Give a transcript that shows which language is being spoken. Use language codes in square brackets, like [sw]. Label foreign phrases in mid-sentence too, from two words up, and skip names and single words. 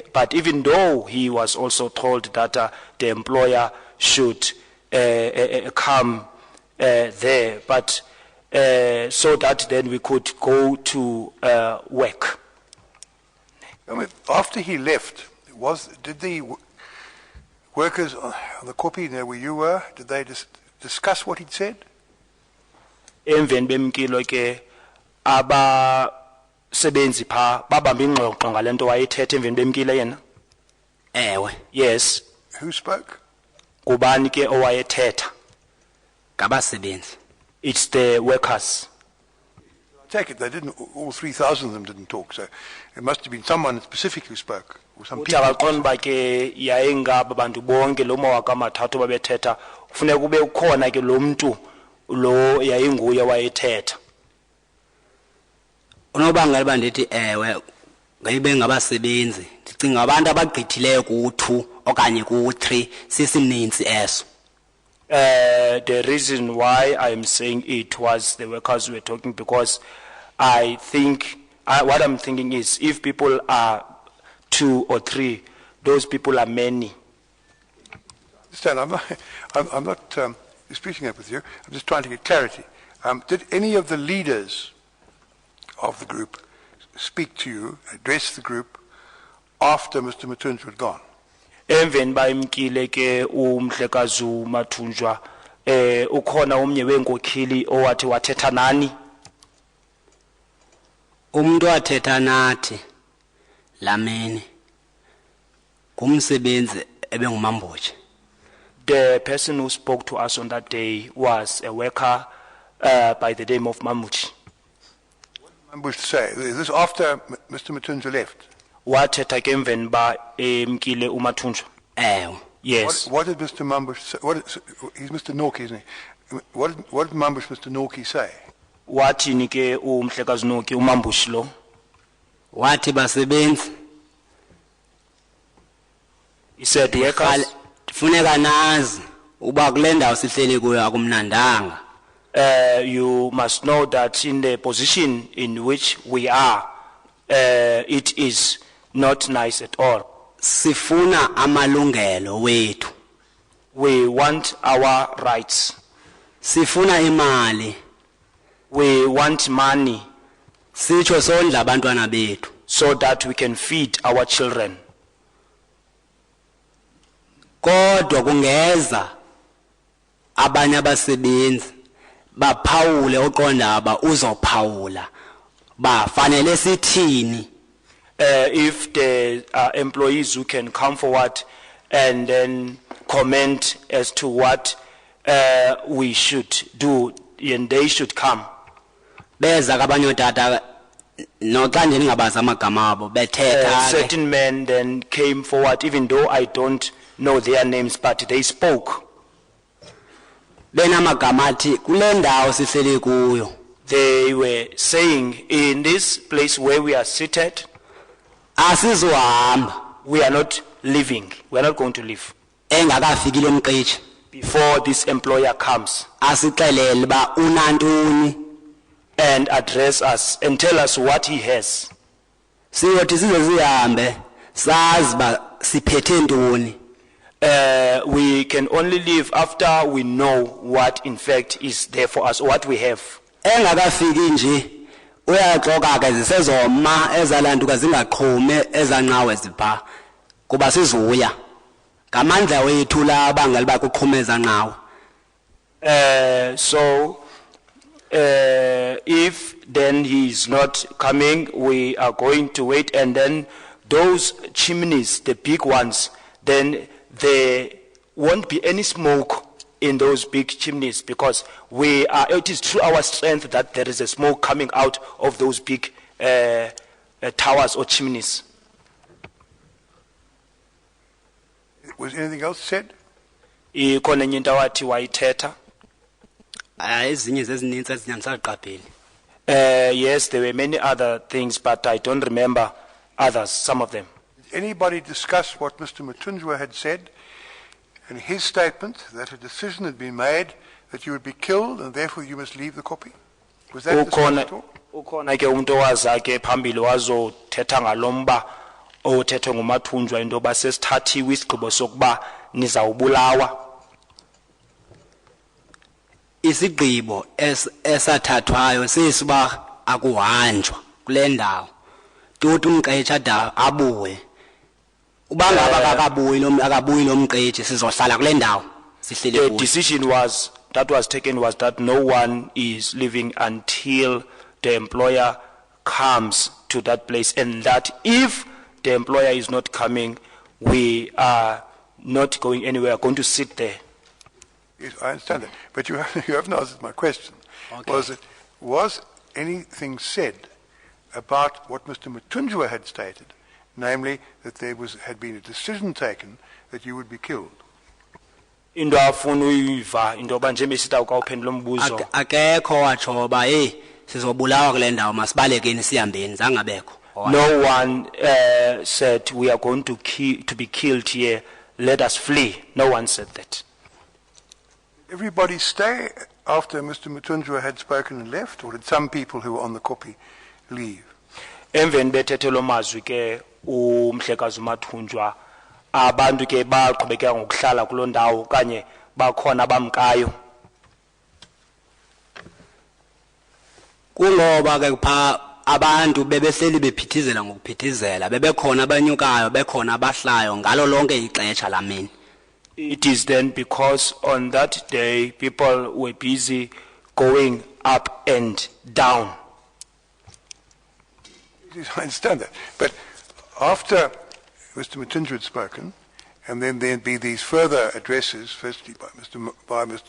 [en] But even though he was also told that the employer should come there, but so that then we could go to work. I mean, after he left, did the workers on the copy there where you were, did they discuss what he'd said? [xh] Emveni bemkilo ke abasebenzi pha babamba ingxoxo ngalento wayethethe emveni bemkile yena. Ewe. [en] Yes. Who spoke? [xh] Kubani ke owayethetha? ngabasebenzi. [en] It's the workers. Take it, they didn't, all 3,000 of them didn't talk, so it must have been someone specific who spoke, or some people. [xh] Uthakaqonda uba ke yayingaba bantu bonke lo mawaka amathathu babethetha kufuneka kube ukhona ke lo mntu lo yayinguye wayethetha. Unobangela uba ndithi ewe ngayibe ngabasebenzi ndicinga abantu abagqithileyo ku-2 okanye ku-3 sisininzi eso. [en] The reason why I'm saying it was the workers who were talking, because I think, what I'm thinking is, if people are 2 or 3, those people are many. Stan, I'm not disputing that with you. I'm just trying to get clarity. Did any of the leaders of the group speak to you, address the group, after Mr. Matunjwa had gone? [xh] Emveni bayimkile ke umhlekazi uMathunjwa ukhona omnye wenkokheli owathi wathetha nani? Umuntu wathetha nathi lamini ngumsebenzi ebengumambotshe. [en] The person who spoke to us on that day was a worker by the name of Mamuchi. What did Mambush say? Is this after Mr. Matunjwa left? [xh] Wathetha ke emveni ba emkile uMathunjwa. Ewe. [en] Yes. What did Mr. Mambush say? He's Mr. Norkie, isn't he? What did Mambush, Mr. Norkie, say? [xh] Wathini ke umhlekazi Norkie uMambushi lo? Wathi basebenzi. [en] He said workers, [xh] funeka nazi uba kule ndawo sihleli kuyo akumnandanga. [en] You must know that in the position in which we are, it is not nice at all. [xh] Sifuna amalungelo wethu. [en] We want our rights. [xh] Sifuna imali. [en] We want money. [xh] Sitsho sondla abantwana bethu. [en] So that we can feed our children. [xh] Kodwa kungeza abanye abasebenzi baphawule oqonda aba uzophawula bafanele sithini. [en] If the employees who can come forward and then comment as to what we should do, and they should come. [xh] Beza kabanye tata noxa nje ningabazi amagama abo bethetha. [en] Certain men then came forward, even though I don't know their names, but they spoke. [xh] Benamagama athi kule ndawo sihleli kuyo. [en] They were saying, in this place where we are seated, [xh] asizohamba, [en] we are not living, we are not going to live. [xh] Engakafiki lo mqeshi. [en] Before this employer comes. [xh] Asixelele ba unantoni. [en] And address us and tell us what he has. [xh] Siyothi size sihambe sazi ba siphethe ntoni. [en] We can only live after we know what in fact is there for us, what we have. [xh] Engakafiki nje uyaxoka ke zisezoma ezalantuka zingaqhume ezanqawe zipha kuba sizuya ngamandla wethu la abangali bakuqhumeza nqawe. [en] So if then he is not coming, we are going to wait, and then those chimneys, the big ones, then there won't be any smoke in those big chimneys, because it is through our strength that there is a smoke coming out of those big towers or chimneys. Was anything else said? [xh] Ikhona enye into awathi wayithetha. Ezinye zezinintsi ezinyamsaqapheli. [en] Yes, there were many other things, but I don't remember others, some of them. Did anybody discuss what Mr. Matunjwa had said in his statement, that a decision had been made that you would be killed and therefore you must leave the copy? Was that discussed at all? [xh] Ukhona ke umuntu owaza ke phambili wazothetha ngalomba othethwe nguMathunjwa into yoba sesithathiwe isigqibo sokuba nizawubulawa. Isigqibo esathathwayo sisiba akuhanjwa kule ndawo. Tutu umqeshi ada abuye. Uba ngaba akabuyi lo mqeshi sizohlala kule ndawo sihlele kuyo. [en] The decision that was taken was that no one is leaving until the employer comes to that place, and that if the employer is not coming, we are not going anywhere, going to sit there. Yes, I understand that. But you haven't answered my question. Okay. Was anything said about what Mr. Matunjwa had stated, namely that there had been a decision taken that you would be killed? [xh] into afuna uyiva into yoba nje besita ukawuphendula umbuzo akekho watsho ba hey sizobulawa kule ndawo masibalekeni sihambeni zangabekho. [en] no one said we are going to be killed here, let us flee. No one said that. Everybody stay after Mr. Matunjwa had spoken and left, or did some people who were on the copy leave? [xh] Emveni bethethe lo mazwi ke umhlekazi uMathunjwa abantu ke baqhubekeka ngokuhlala kuloo ndawo kanye bakhona bamkayo. Kungoba ke pha abantu bebehleli bephithizela ngokuphithizela bebekhona abanyukayo bekhona abahlayo ngalo lonke ixesha lamini. [en] It is then because on that day people were busy going up and down. I understand that. But after Mr. Matunjwa had spoken, and then there'd be these further addresses, firstly by Mr.